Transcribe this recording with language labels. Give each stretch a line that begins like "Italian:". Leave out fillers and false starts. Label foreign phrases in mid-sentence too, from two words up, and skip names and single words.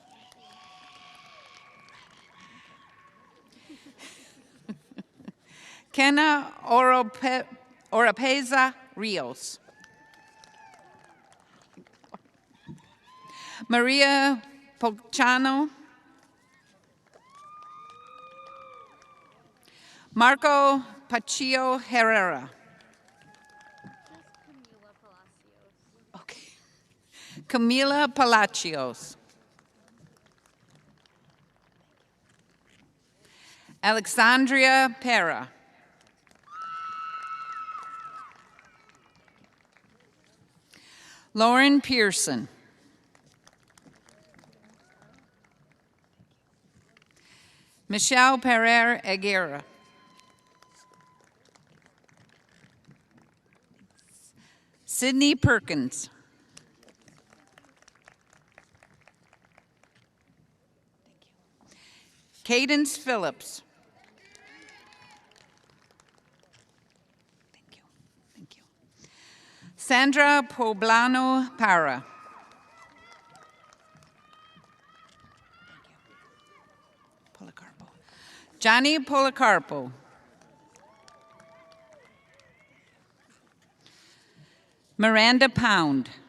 English: Kenna Oropeza Rios. Maria Pochano. Marco Paccio Herrera. Okay. Camila Palacios. Alexandria Pera. Lauren Pearson. Michelle Pereira Aguirre. Sydney Perkins. Cadence Phillips. Thank you. Thank you. Sandra Poblano Para. Policarpo. Johnny Policarpo. Miranda Pound.